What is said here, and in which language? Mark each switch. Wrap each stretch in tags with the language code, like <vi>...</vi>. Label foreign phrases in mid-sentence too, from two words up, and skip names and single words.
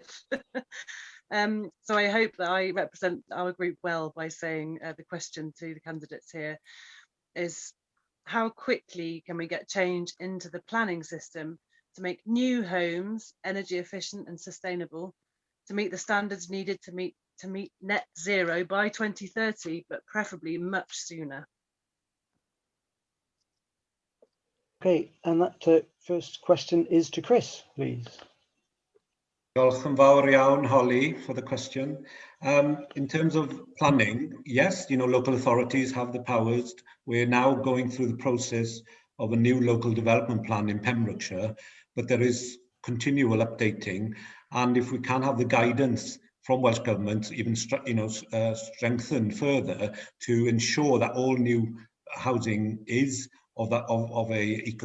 <en>So I hope that I represent our group well by saying the question to the candidates here is, how quickly can we get change into the planning system to make new homes energy efficient and sustainable, to meet the standards needed to meet net zero by 2030, but preferably much sooner? Okay, and that first question is to Chris, please.</en> <cy>Diolch yn fawr iawn,</cy> <en>Holly, for the question. In terms of planning, yes, local authorities have the powers. We're now going through the process of a new local development plan in Pembrokeshire, but there is continual updating. And if we can have the guidance from Welsh Government, even strengthened further to ensure that all new housing is of a eco</en>